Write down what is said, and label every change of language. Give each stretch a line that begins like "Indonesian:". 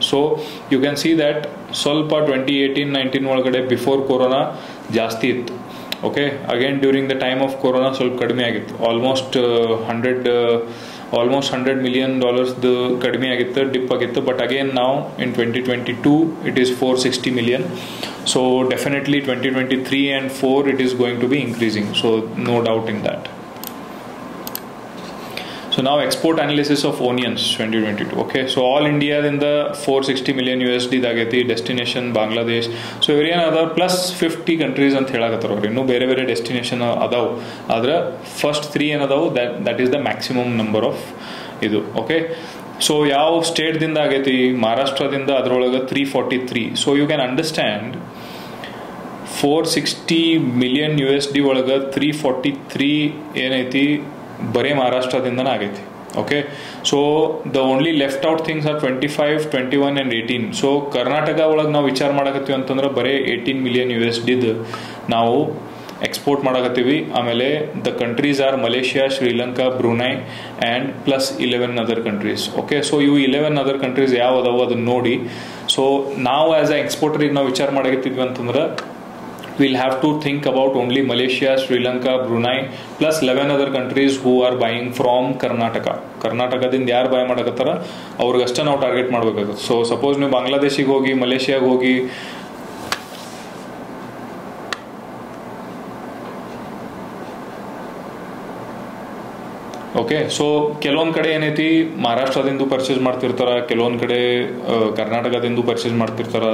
Kannada: So
English: you can see that
Kannada: ಸ್ವಲ್ಪ 2018-19 ಒಳಗಡೆ before corona ಜಾಸ್ತಿ ಇತ್ತು. Okay,
English: again during the time of corona
Kannada: ಸ್ವಲ್ಪ ಕಡಿಮೆ ಆಗಿತ್ತು. ಆಲ್ಮೋಸ್ಟ್ $100 million ಕಡಿಮೆ ಆಗಿತ್ತು, ಡಿಪ್ ಆಗಿತ್ತು.
English: But again ನಾವು in 2022 it is 460 million. So definitely 2023 and 4 it is going to be increasing. So no doubt in that. So now export analysis of onions 2022. Okay, so all India in the 460 million USD dagati, destination Bangladesh. So every another plus 50 countries
Kannada: ಅಂತ ಹೇಳಕತ್ತಾರ ಅವ್ರು. ಇನ್ನೂ ಬೇರೆ ಬೇರೆ destination ಅದಾವು, ಆದ್ರೆ first 3 ಏನದಾವು
English: that is the maximum number of
Kannada: ಇದು. Okay, so ಯಾವ ಸ್ಟೇಟ್ದಿಂದ ಆಗೈತಿ, ಮಹಾರಾಷ್ಟ್ರದಿಂದ ಅದರೊಳಗೆ 343.
English: so you can understand
Kannada: 460 million USD ಒಳಗೆ 343 ಏನೈತಿ ಬರೇ ಮಹಾರಾಷ್ಟ್ರದಿಂದನೇ ಆಗೈತಿ.
English: Okay, so the only left out things are 25, 21 and 18.
Kannada: So Karnataka ಒಳಗೆ ನಾವು ವಿಚಾರ ಮಾಡಕತ್ತೀವಿ ಅಂತಂದ್ರೆ ಬರೇ 18 million USD ನಾವು ಎಕ್ಸ್ಪೋರ್ಟ್ ಮಾಡಕತ್ತೀವಿ.
English: ಆಮೇಲೆ the countries are Malaysia, Sri Lanka, Brunei and plus 11 other countries.
Kannada: Okay, so ಇವು 11 ಅದರ್ ಕಂಟ್ರೀಸ್ ಯಾವ ಅದಾವು ಅದನ್ನ ನೋಡಿ. ಸೊ ನಾವು ಆಸ್ ಅ ಎಕ್ಸ್ಪೋರ್ಟರಿಗೆ ನಾವು ವಿಚಾರ ಮಾಡಕತ್ತಿದ್ವಿ ಅಂತಂದ್ರೆ
English: we'll have to think about only Malaysia, Sri Lanka, Brunei plus 11 other countries who are buying from Karnataka.
Kannada: ಕರ್ನಾಟಕದಿಂದ ಯಾರು ಬೈ ಮಾಡಕತ್ತಾರ ಅವ್ರಿಗಷ್ಟೇ ನಾವು ಟಾರ್ಗೆಟ್ ಮಾಡಬೇಕಾಗುತ್ತೆ. ಸೊ ಸಪೋಸ್ ನೀವು ಬಾಂಗ್ಲಾದೇಶಿಗೆ ಹೋಗಿ, ಮಲೇಷಿಯಾಗೆ ಹೋಗಿ, ಓಕೆ, ಸೊ ಕೆಲವೊಂದು ಕಡೆ ಏನೈತಿ ಮಹಾರಾಷ್ಟ್ರದಿಂದ ಪರ್ಚೇಸ್ ಮಾಡ್ತಿರ್ತಾರ, ಕೆಲವೊಂದು ಕಡೆ ಕರ್ನಾಟಕದಿಂದ ಪರ್ಚೇಸ್ ಮಾಡ್ತಿರ್ತಾರ.